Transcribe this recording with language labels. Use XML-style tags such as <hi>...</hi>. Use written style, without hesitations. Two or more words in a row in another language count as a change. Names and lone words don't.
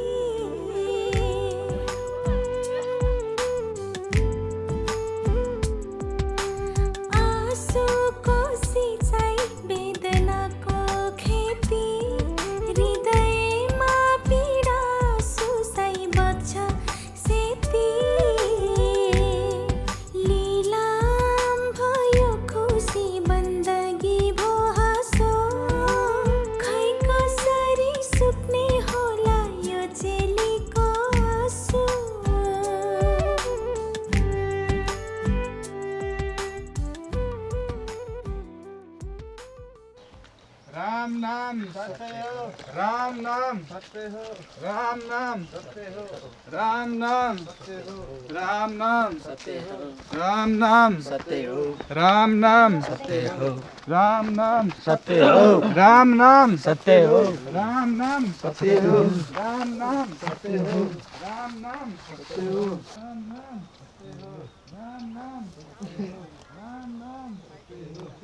<ne>आँसुको सिँचाइ वेदनाको खेती हृदयमा पीडा सुसाइ बच्छ सेती लीलाम भयो खुसी बन्दगी भो हाँसो खै कसरी सुक्ने होला यो चेलीको आँसु राम नाम सत्य हो राम नाम सत्य हो राम नाम सत्य हो राम नाम सत्य हो राम नाम सत्य हो राम नाम सत्य हो राम नाम सत्य हो राम नाम सत्य हो राम नाम सत्य हो राम नाम सत्य हो राम नाम सत्य हो राम नाम सत्य हो राम नाम सत्य हो राम नाम सत्य हो राम नाम सत्य हो</ne>